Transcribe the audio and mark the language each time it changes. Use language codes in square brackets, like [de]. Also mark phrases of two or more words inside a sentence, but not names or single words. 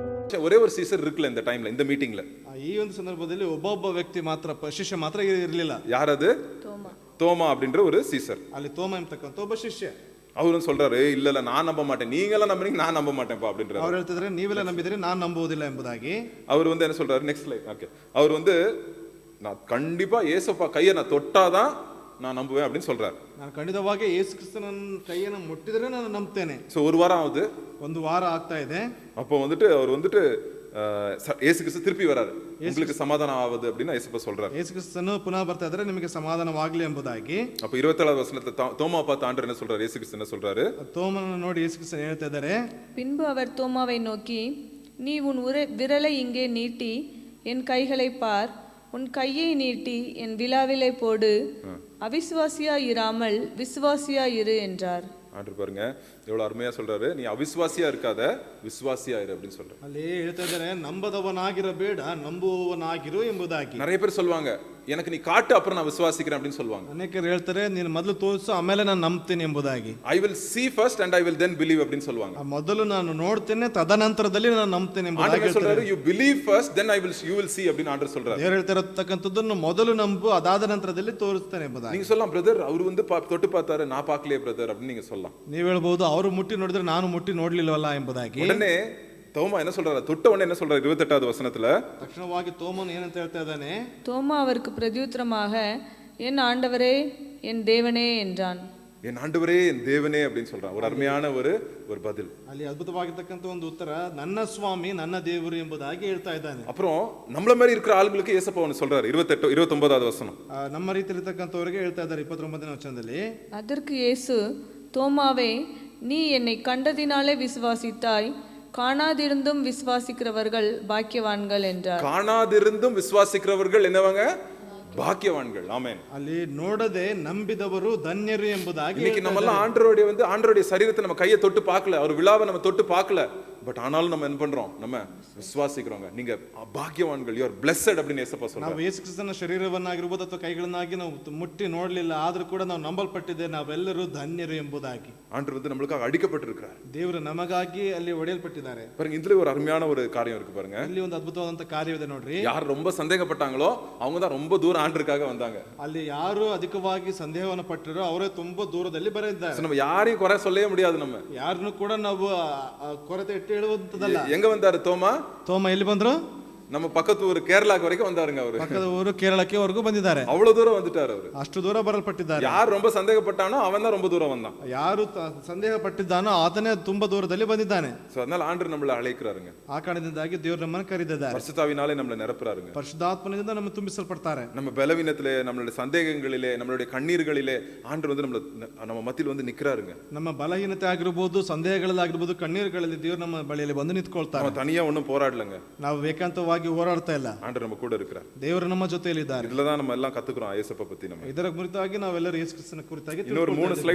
[ta] ஒரே ஒரு சீசர் இருக்குல்ல இந்த டைம்ல, இந்த மீட்டிங்ல. [kn] ಈ ಒಂದು ಸಂದರ್ಭದಲ್ಲಿ ಒಬ್ಬೊಬ್ಬ ವ್ಯಕ್ತಿ ಮಾತ್ರ ಶಿಷ್ಯ ಮಾತ್ರ ಇರಲಿಲ್ಲ. [ta] யார் அது? தோமா அப்படின்ற ஒரு சீசர். [kn] ಅಲ್ಲಿ ತೋಮ ಎಂಬತಕ್ಕಂತ ಒಬ್ಬ ಶಿಷ್ಯ. [ta] அவரும் சொல்றாரு, இல்ல இல்ல நான் நம்ப மாட்டேன், நீங்க எல்லாம் நம்புறீங்க, நான் நம்ப மாட்டேன்ப்பா அப்படின்றாரு. [kn] அவர் ಹೇಳ್ತಿದ್ರೆ ನೀವೆಲ್ಲ ನಂಬಿದ್ರೆ ನಾನು ನಂಬುವುದಿಲ್ಲ ಎಂಬುದಾಗಿ. [ta] அவர் வந்து என்ன சொல்றாரு, [en] next slide. [ta] ஓகே, அவர் வந்து நான் கண்டிப்பா ஏசப்பா கையை நான் தொட்டாதான் நான் நம்புவேன் அப்படின்னு சொல்றாரு. [kn] ನಾನು ಖಂಡಿತವಾಗಿ ಯೇಸು ಕ್ರಿಸ್ತನ ಕೈಯನ್ನು ಮುಟ್ಟಿದ್ರೆ ನಾನು ನಂಬ್ತೇನೆ. [ta] சோ ஒரு வாரம் ஆகுது, [kn] ಒಂದು ವಾರ ಆಗ್ತಾ ಇದೆ. [ta] அப்போ வந்துட்டு அவர் வந்துட்டு ஏசு கிறிஸ்து திருப்பி வராரு, உங்களுக்கு சமாதானம் ஆகுது அப்படின்னு ஏசப்பா சொல்றாரு. [kn] ಯೇಸು ಕ್ರಿಸ್ತನು ಪುನಃ ಬರ್ತಾ ಇದ್ರೆ ನಿಮಗೆ ಸಮಾಧಾನವಾಗಲಿ ಎಂಬುದಾಗಿ. [ta] அப்ப 27வது வசனத்துல தோமா பார்த்து ஆண்டவர் என்ன சொல்றாரு, ஏசு கிறிஸ்து என்ன சொல்றாரு? [kn] தோமனನ್ನು ನೋಡಿ ಯೇಸು ಕ್ರಿಸ್ತನು ಹೇಳ್ತಾ ಇದ್ದಾರೆ, [ta] பின்பு அவர் தோமாவை நோக்கி, நீ உன் விரலை இங்கே நீட்டி என் கைகளை பார், உன் கையை நீட்டி என் விலாவிலை போடு, அவிசுவாசியா இராமல் விசுவாசியா இரு என்றார். ஆண்டவர் பாருங்க எவ்வளவு அருமையா சொல்றாரு, நீ அவிசுவாசியா இருக்காத, விசுவாசியா இரு அப்படின்னு சொல்றாரு. [kn] ಅಲ್ಲಿ ಹೇಳ್ತಾ ಇದ್ದಾರೆ, ನಂಬದವನಾಗಿರಬೇಡ ನಂಬುವವನಾಗಿರು ಎಂಬುದಾಗಿ. [ta] நிறைய பேர் சொல்லுவாங்க, எனக்கு நீ காட்டு அப்புறம் நான் விசுவாசிக்கிறேன் அப்படின்னு சொல்லுவாங்க. [kn] ಅನೇಕರು ಹೇಳ್ತಾರೆ, ನೀನು ಮೊದಲು ತೋರಿಸು ಆಮೇಲೆ ನಾನು ನಂಬ್ತೀನಿ ಎಂಬುದಾಗಿ. [en] I will see first and I will then believe [ta] அப்படின்னு சொல்லுவாங்க. [kn] ಮೊದಲು ನಾನು ನೋಡ್ತೇನೆ ತದನಂತರದಲ್ಲಿ ನಾನು ನಂಬ್ತೇನೆ ಎಂಬುದಾಗಿ [ta] ஆண்டவர் சொல்றாரு, [en] you believe first then you will see [ta] அப்படின்னு ஆண்டவர் சொல்றாரு. [kn] ದೇವರು ಹೇಳ್ತಿರತಕ್ಕಂಥದ್ದನ್ನು ಮೊದಲು ನಂಬು, ಅದಾದ ನಂತರದಲ್ಲಿ ತೋರಿಸ್ತೇನೆ ಎಂಬುದಾಗಿ. [ta] நீங்க சொல்லலாம், பிரதர் அவர் வந்து தொட்டு பார்த்தாரு, நான் பார்க்கலையே பிரதர் அப்படின்னு நீங்க சொல்லலாம். [kn] ನೀವು ಹೇಳ್ಬಹುದು, ಅವರು ಮುಟ್ಟಿ ನೋಡಿದ್ರೆ ನಾನು ಮುಟ್ಟಿ ನೋಡ್ಲಿಲ್ವಲ್ಲ ಎಂಬುದಾಗಿ. [ta] உடனே தோமா என்ன சொல்றாரு, தொட்ட உடனே என்ன சொல்றாரு 28வது வசனத்துல, [kn] ತಕ್ಷಣವಾಗಿ ತೋಮನು ಏನಂತ ಹೇಳ್ತಾ ಇದ್ದಾನೆ? [ta] தோமா அவருக்கு பிரதியுத்தரமாக, என் ஆண்டவரே என் தேவனே என்றான். என் ஆண்டவரே என் தேவனே அப்படின்னு சொல்றான். ஒரு அருமையான ஒரு பதில். [kn] ಅಲ್ಲಿ ಅದ್ಭುತವಾಗಿರ್ತಕ್ಕಂಥ ಒಂದು ಉತ್ತರ, ನನ್ನ ಸ್ವಾಮಿ ನನ್ನ ದೇವರು ಎಂಬುದಾಗಿ ಹೇಳ್ತಾ ಇದ್ದಾನೆ. [ta] அப்புறம் நம்மள மாதிரி இருக்கிற ஆளுங்களுக்கு ஏசப்பா ஒன்னு சொல்றாரு, 29வது வசனம். [kn] ನಮ್ಮ ರೀತಿ ಇರತಕ್ಕಂಥವರಿಗೆ ಹೇಳ್ತಾ ಇದ್ದಾರೆ 29ನೇ ವಚನದಲ್ಲಿ. [ta] அதற்கு இயேசு, தோமாவே, நீ என்னை கண்டதினாலே விசுவாசித்தாய், காணாதிருந்தும் விசுவாசிக்கிறவர்கள் பாக்கியவான்கள் என்றார். காணாதிருந்தும் விசுவாசிக்கிறவர்கள் என்னவங்க? பாக்கியவான்கள். ஆமென். [kn] ಅಲ್ಲಿ ನೋಡದೆ ನಂಬಿದವರು ಧನ್ಯರು ಎಂಬುದಾಗಿ. [ta] இன்னைக்கு நம்ம எல்லாம் ஆண்டவருடைய சரீரத்தை நம்ம கையை தொட்டு பார்க்கல, அவர் விழாவை நம்ம தொட்டு பார்க்கல, பட் ஆனாலும் நம்ம என்ன பண்றோம், நம்ம விசுவாசிக்கிறோங்க. நீங்க பாக்கியவான்கள், [en] you are blessed [ta] அப்படின்னு ஏசப்பா சொல்றாரு. [kn] ನಾವು ಯೇಸು ಕ್ರಿಸ್ತನ ಶರೀರವನ್ನಾಗಿರಬಹುದು ಅಥವಾ ಕೈಗಳನ್ನಾಗಿ ನಾವು ಮುಟ್ಟಿ ನೋಡಲಿಲ್ಲ, ಆದರೂ ಕೂಡ ನಾವು ನಂಬಲ್ಪಟ್ಟಿದೆ, ನಾವೆಲ್ಲರೂ ಧನ್ಯರು ಎಂಬುದಾಗಿ. [ta] ஆண்டவர் வந்து நம்மளுக்காக அடிக்கப்பட்டிருக்கிறார். [kn] ದೇವರು ನಮಗಾಗಿ ಅಲ್ಲಿ ಒಡೆಯಲ್ಪಟ್ಟಿದ್ದಾರೆ. [ta] பாருங்க, இதுல ஒரு அருமையான ஒரு காரியம் இருக்கு பாருங்க. [kn] ಇಲ್ಲಿ ಒಂದು ಅದ್ಭುತವಾದಂತ ಕಾರ್ಯವಿದೆ ನೋಡ್ರಿ. [ta] யார் ரொம்ப சந்தேகப்பட்டாங்களோ அவங்க தான் ரொம்ப தூரம் ஆண்டருக்காக வந்தாங்க. [kn] ಅಲ್ಲಿ ಯಾರು ಅಧಿಕವಾಗಿ ಸಂದೇಹವನ್ನು ಪಟ್ಟರೋ ಅವರೇ ತುಂಬಾ ದೂರದಲ್ಲಿ ಬರೆದಿದ್ದಾರೆ. [ta] நம்ம யாரையும் குறை சொல்லவே முடியாது. நம்ம [kn] ಯಾರನ್ನು ಕೂಡ ನಾವು ಕೊರತೆ ಇಟ್ಟು ಹೇಳುವಂತದಲ್ಲ. [ta] எங்க வந்தாரு தோமா? [kn] ತೋಮ ಎಲ್ಲಿ ಬಂದ್ರು? [ta] நம்ம பக்கத்து ஊர் கேரளாக்கு வரைக்கும் வந்தாருங்க. அவரு [kn] ಪಕ್ಕದ ಊರು ಕೇರಳಕ್ಕೆ ವರೆಗೂ ಬಂದಿದ್ದಾರೆ. [ta] அவ்வளவு தூரம் வந்துட்டாரு அவரு. [kn] ಅಷ್ಟು ದೂರ ಬರಲ್ಪಟ್ಟಿದ್ದಾರೆ. [ta] யார் ரொம்ப சந்தேகப்பட்டானோ அவன் தான் ரொம்ப தூரம் வந்தான். [kn] ಯಾರು ಸಂದೇಹ ಪಟ್ಟಿದ್ದಾನೋ ಆತನೇ ತುಂಬಾ ದೂರದಲ್ಲಿ ಬಂದಿದ್ದಾನೆ. [ta] சோ அதனால ஆண்டவர் நம்மள அழைக்கிறாருங்க. [kn] ಆ ಕಾರಣದಿಂದಾಗಿ ದೇವರು ನಮ್ಮನ್ನು ಕರೆದಿದ್ದಾರೆ. [ta] பரிசுத்தாவினாலே நம்மள நிரப்புறாருங்க. [kn] ಪರಿಶುದ್ಧಾತ್ಮನಿಂದ நம்ம ತುಂಬಿಸಲ್ಪಡ್ತಾರೆ. [ta] நம்ம பலவீனத்திலே, நம்மளுடைய சந்தேகங்களிலே, நம்மளுடைய கண்ணீர்களிலே ஆண்டவர் வந்து நம்ம மத்தியில் வந்து நிக்கிறாருங்க. [kn] ನಮ್ಮ ಬಲಹೀನತೆ ಆಗಿರಬಹುದು, ಸಂದೇಹಗಳಾಗಿರಬಹುದು, ಕಣ್ಣೀರುಗಳಲ್ಲಿ ದೇವರು ನಮ್ಮ ಬಳಿಯಲ್ಲಿ ಬಂದು ನಿಂತ್ಕೊಳ್ತಾರೆ. [ta] நம்ம தனியா ஒண்ணும் போராடலங்க. [kn] ನಾವು ಏಕಾಂತವಾಗಿ ಹೋರಾಡ್ತಾ ಇಲ್ಲ. [ta] ஆண்டவர் நம்ம கூட இருக்கிறார். [kn] ದೇವರು ನಮ್ಮ ಜೊತೆಯಲ್ಲಿ ಇದ್ದಾರೆ. [ta] இதுலதான் நம்ம எல்லாம் கத்துக்கிறோம் ஏசப்பா பத்தி. நம்ம [kn] ಇದರ ಕುರಿತಾಗಿ ನಾವೆಲ್ಲರೂ ಯೇಸು ಕ್ರಿಸ್ತನ ಕುರಿತಾಗಿ [ta] இன்னொரு 3 ஸ்லைಡ್